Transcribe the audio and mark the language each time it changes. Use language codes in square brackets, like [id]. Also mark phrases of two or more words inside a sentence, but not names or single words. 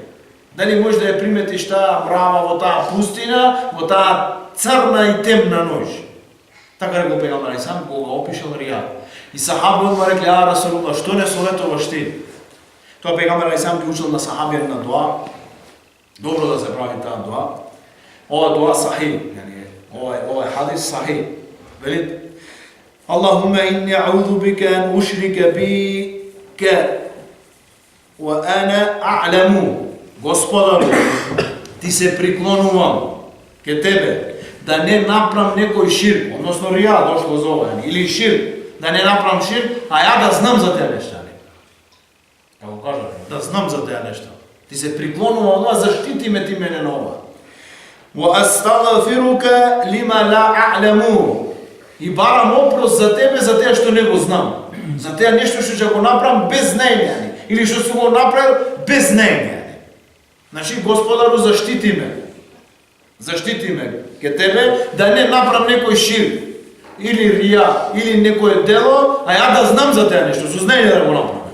[mk] Дали може да ја приметиш таа мрава во таа пустина, во таа црна и темна ноќ? Така рекол пегамбер алейхиссалам, кога опишал рија. И сахабите му рекле: "А Расулуллах, што не советуваш ти?" Тоа пегамбер алейхиссалам ги учил на сахабите на дуа. Добро да се прави таа дуа. Ова дуа сахих, јани ова е хадис сахих. [ar] Вели: "اللهم إني أعوذ بك أن أشرك بك وأنا أعلم." [mk] Господару, ти се приклонувам ке тебе да не направам некој ширк, односно рија дошло за ова, или ширк, да не направам ширк, а ја да знам за тие нешта. Како кажа, да знам за тие нешта. Ти се приклонувам ова, заштити ме ти мене на ова. [ar] وأستغفرك لما لا أعلم. [mk] И барам опрос за тебе за теа што не го знам. За теа нешто што ќе го направам без знаење, или што сум го направил без знаење. Значи, Господару, заштити ме. Заштити ме ке тебе да не направам некој ширк, или рија, или некое дело, а ја да знам за теа нешто, со знаење да го направам.